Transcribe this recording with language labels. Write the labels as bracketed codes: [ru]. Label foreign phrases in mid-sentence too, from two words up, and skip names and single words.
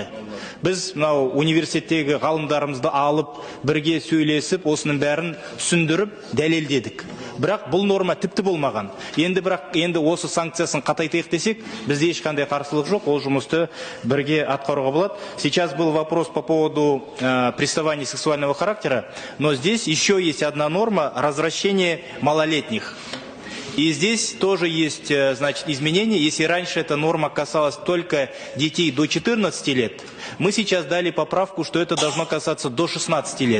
[kk] Біз мынау университеттегі ғалымдарымызды алып, бірге сөйлесіп, осының бәрін түсіндіріп, дәлелдедік. Бірақ бұл норма тіпті болмаған. Енді осы санкциясын қатайтайық десек, бізде ешқандай қарсылық жоқ, ол жұмысты бірге атқаруға болады. [ru] Сейчас был вопрос по поводу приставаний сексуального характера, но здесь еще есть одна норма — развращение малолетних. И здесь тоже есть, значит, изменения. Если раньше эта норма касалась только детей до 14 лет, мы сейчас дали поправку, что это должно касаться до 16 лет.